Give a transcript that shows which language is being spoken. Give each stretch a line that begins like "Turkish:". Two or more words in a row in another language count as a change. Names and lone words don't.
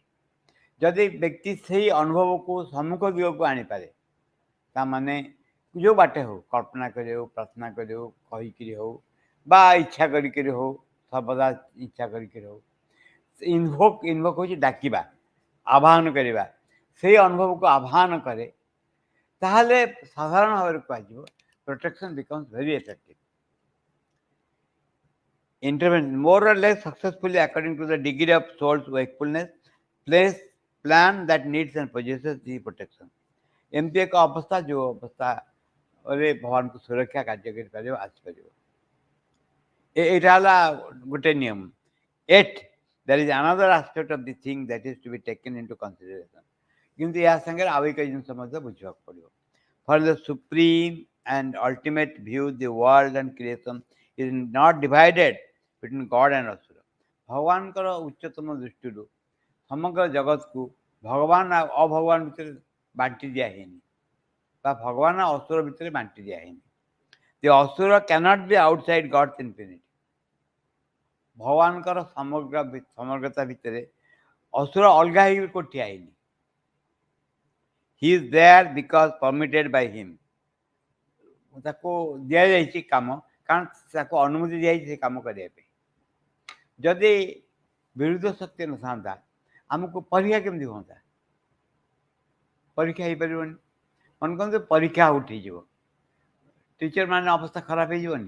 Odia: ଯଦି ବ୍ୟକ୍ତି ସେଇ ଅନୁଭବକୁ ସମ୍ମୁଖ ଦିଗକୁ ଆଣିପାରେ, ତାମାନେ ଯେଉଁ ବାଟେ ହେଉ, କଳ୍ପନା କରି ହେଉ, ପ୍ରାର୍ଥନା କରି ହେଉ, କହିକିରି ହେଉ, ବା ଇଚ୍ଛା କରିକିରି ହେଉ, ସର୍ବଦା ଇଚ୍ଛା କରିକିରି ହେଉ, ଇନଭୋକ୍ ହେଉଛି ଡାକିବା, ଆହ୍ୱାନ କରିବା, ସେଇ ଅନୁଭବକୁ ଆହ୍ୱାନ କରେ, ତାହେଲେ ସାଧାରଣ ଭାବରେ କୁହାଯିବ
English: protection becomes very effective. Intervention, more or less successfully according to the degree of soul's wakefulness, place, plan that needs and possesses the protection.
Odia: ଏମିତି ଏକ ଅବସ୍ଥା ଯେଉଁ ଅବସ୍ଥାରେ ଭଗବାନଙ୍କୁ ସୁରକ୍ଷା କାର୍ଯ୍ୟ କରିପାରିବ, ଆସିପାରିବ। ଏଇଟା ହେଲା ଗୋଟେ ନିୟମ।
English: Yet there is another aspect of the thing that is to be taken into consideration.
Odia: କିନ୍ତୁ ଏହା ସାଙ୍ଗରେ ଆଉ ଏକ ଜିନିଷ ମଧ୍ୟ ବୁଝିବାକୁ ପଡ଼ିବ।
English: For the supreme and ultimate view, the world and creation is not divided between God and Asura.
Odia: ଭଗବାନଙ୍କର ଉଚ୍ଚତମ ଦୃଷ୍ଟିରୁ ସମଗ୍ର ଜଗତକୁ ଭଗବାନ ଆଉ ଅଭଗବାନ ଭିତରେ ବାଣ୍ଟି ଦିଆ ହେଇନି, ବା ଭଗବାନ ଆଉ ଅସୁର ଭିତରେ ବାଣ୍ଟି ଦିଆ ହେଇନି।
English: The Asura cannot be outside God's infinity.
Odia: ଭଗବାନଙ୍କର ସମଗ୍ରତା ଭିତରେ ଅସୁର ଅଲଗା ହେଇକି କୋଉ ଠିଆ ହେଇନି।
English: He is there because permitted by him.
Odia: ତାକୁ ଦିଆଯାଇଛି କାମ, କାରଣ ତାକୁ ଅନୁମତି ଦିଆଯାଇଛି ସେ କାମ କରିବା ପାଇଁ। ଯଦି ବିରୁଦ୍ଧ ଶକ୍ତି ନଥାନ୍ତା, ଆମକୁ ପରୀକ୍ଷା କେମିତି ହୁଅନ୍ତା? ପରୀକ୍ଷା ହେଇପାରିବନି। ମନେ କରନ୍ତୁ ପରୀକ୍ଷା ଉଠିଯିବ, ଟିଚର ମାନେ ଅବସ୍ଥା ଖରାପ ହେଇଯିବନି?